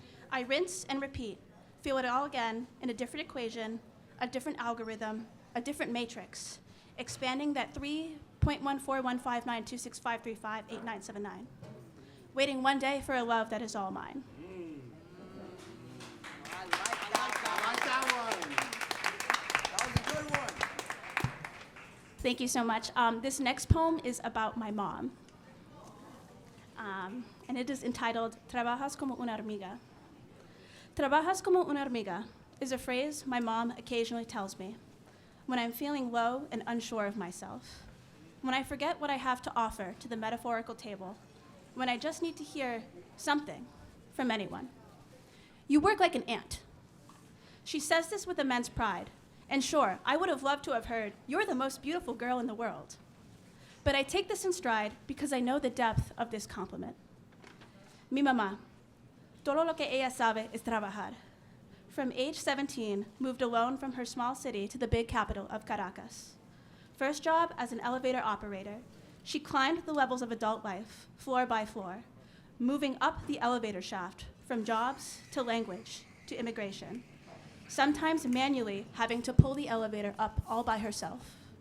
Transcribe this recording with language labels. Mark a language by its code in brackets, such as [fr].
[en] I rinse and repeat, feel it all again in a different equation, a different algorithm, a different matrix, expanding that 3.141592653589979. Waiting one day for a love that is all mine. I like that one. That was a good one. Thank you so much. This next poem is about my mom. And it is entitled, [es] Trabajas como una hormiga. Trabajas como una hormiga [en] is a phrase my mom occasionally tells me when I'm feeling low and unsure of myself, when I forget what I have to offer to the metaphorical table, when I just need to hear something from anyone. You work like an ant. She says this with immense pride, and sure, I would have loved to have heard, you're the most beautiful girl in the world. But I take this in stride because I know the depth of this compliment. [es] Mi mamá, todo lo que ella sabe es trabajar. [en] From age 17, moved alone from her small city to the big capital of Caracas. First job as an elevator operator, she climbed the levels of adult life, floor by floor, moving up the elevator shaft from jobs to language to immigration, sometimes manually having to pull the elevator up all by herself.